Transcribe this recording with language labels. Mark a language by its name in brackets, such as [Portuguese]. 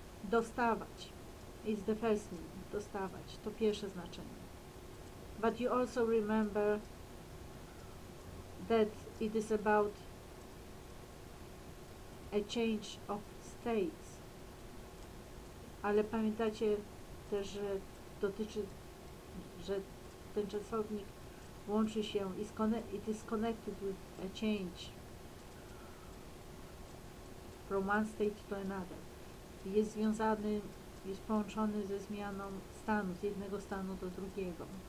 [English] Dostawać is the first meaning. [Polish] Dostawać to pierwsze znaczenie. [English] But you also remember that it is about a change of states. [Polish] Ale pamiętacie też, że dotyczy, że ten czasownik łączy się, [English] it is connected with a change from one state to another. [Polish] Jest związany, jest połączony ze zmianą stanu, z jednego stanu do drugiego.